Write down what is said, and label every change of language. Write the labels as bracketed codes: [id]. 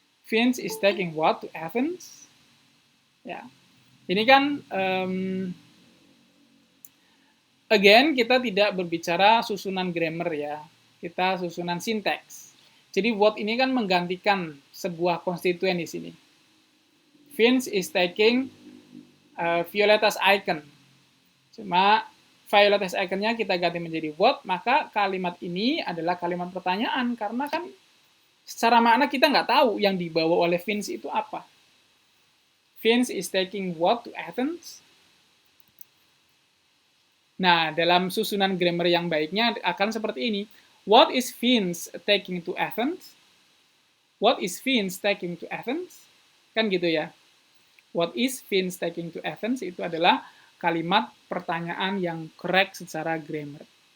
[en] Vince is taking what to Athens? [id] Ya, ini kan again kita tidak berbicara susunan grammar ya, kita susunan sinteks. Jadi what ini kan menggantikan sebuah konstituen di sini. [en] Vince is taking Violet as icon. [id] Cuma Violet as icon-nya kita ganti menjadi what, maka kalimat ini adalah kalimat pertanyaan. Karena kan secara makna kita nggak tahu yang dibawa oleh Vince itu apa. [en] Vince is taking what to Athens? [id] Nah, dalam susunan grammar yang baiknya akan seperti ini. [en] What is Vince taking to Athens? What is Vince taking to Athens? [id] Kan gitu ya. [en] What is Vince taking to Athens? [id] Itu adalah kalimat pertanyaan yang correct secara grammar.